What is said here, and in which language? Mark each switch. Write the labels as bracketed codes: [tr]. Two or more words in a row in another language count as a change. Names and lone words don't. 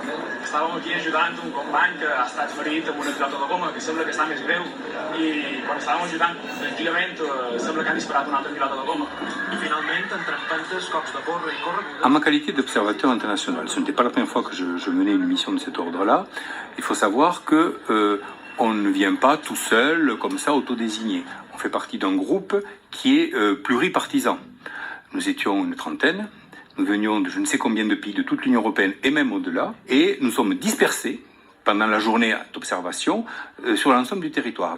[ca] Estàvem aquí ajudant un company que ha estat ferit amb una pilota de goma, que sembla que està més greu, i quan estàvem ajudant tranquil·lament sembla que han disparat una altra pilota de goma. I finalment, entre empentes, cops de porra i corre... [fr] En ma qualité d'observateur international, ce n'était pas la première fois que je menais une mission de cet ordre-là. Il faut savoir que on ne vient pas tout seul, comme ça, autodésigné. On fait partie d'un groupe qui est pluripartisan. Nous étions une trentaine, nous venions de je ne sais combien de pays de toute l'Union européenne et même au-delà, et nous sommes dispersés pendant la journée d'observation sur l'ensemble du territoire.